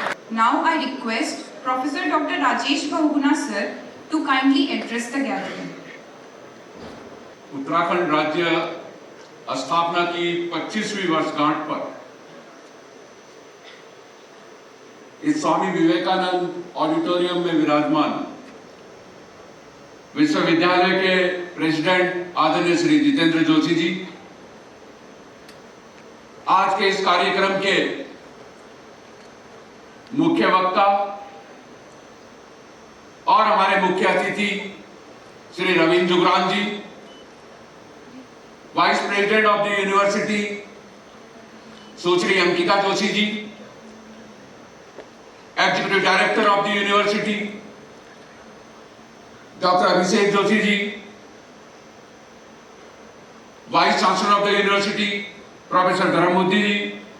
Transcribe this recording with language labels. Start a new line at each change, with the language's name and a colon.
English: Now I request Professor Dr. Rajesh Bahuguna sir to kindly address the gathering.
Hindi: Uttarakhand राज्य स्थापना की 25वीं वर्षगांठ पर इस स्वामी विवेकानंद ऑडिटोरियम में विराजमान विश्वविद्यालय के प्रेसिडेंट आदरणीय श्री जितेंद्र जोशी जी, आज के इस कार्यक्रम के मुख्य वक्ता और हमारे मुख्य अतिथि श्री रविंद्र जुगरान जी,
English: vice president of the university
Hindi: Sushri Ankita Joshi ji,
English: the director of the university, Dr. Abhishek Joshi ji, Vice Chancellor of the university, Professor Dharamudhi ji,